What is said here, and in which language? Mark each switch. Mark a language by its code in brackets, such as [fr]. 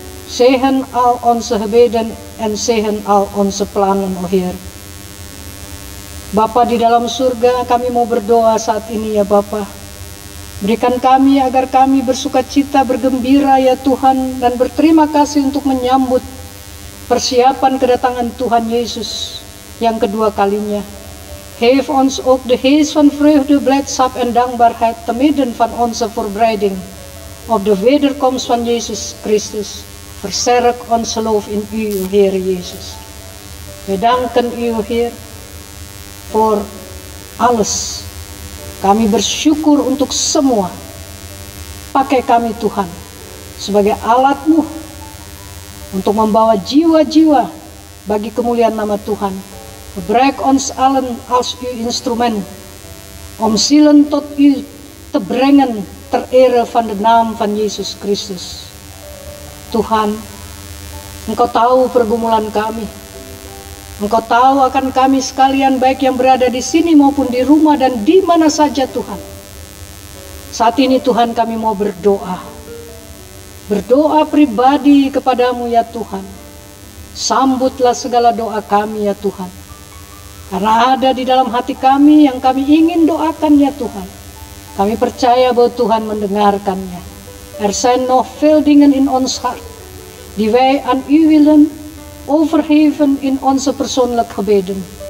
[nl] Zegen al onze gebeden en zegen al onze plannen, o Heer. [id] Bapa di dalam surga, kami mau berdoa saat ini ya Bapa. Berikan kami agar kami bersuka cita, bergembira ya Tuhan, dan berterima kasih untuk menyambut persiapan kedatangan Tuhan Yesus yang kedua kalinya. [nl] Geef ons ook de geest van vreugde, blijdschap en dankbaarheid te midden van onze voorbereiding op de wederkomst van Jezus Christus. Versterk ons geloof in U, Heer Jezus. We danken U, Heer, voor alles. [id] Kami bersyukur untuk semua. Pakai kami Tuhan sebagai alat-Mu untuk membawa jiwa-jiwa bagi kemuliaan nama Tuhan. [nl] Gebruik ons allen als uw instrument om zielen tot u te brengen ter ere van de naam van Yesus Kristus. [id] Tuhan, Engkau tahu pergumulan kami. Engkau tahu akan kami sekalian, baik yang berada di sini maupun di rumah dan di mana saja Tuhan. Saat ini Tuhan, kami mau berdoa. Berdoa pribadi kepadamu ya Tuhan. Sambutlah segala doa kami ya Tuhan. Karena ada di dalam hati kami yang kami ingin doakan ya Tuhan. Kami percaya bahwa Tuhan mendengarkannya. [nl] Zijn nog veel dingen in ons hart die wij aan u willen overgeven in onze persoonlijke gebeden.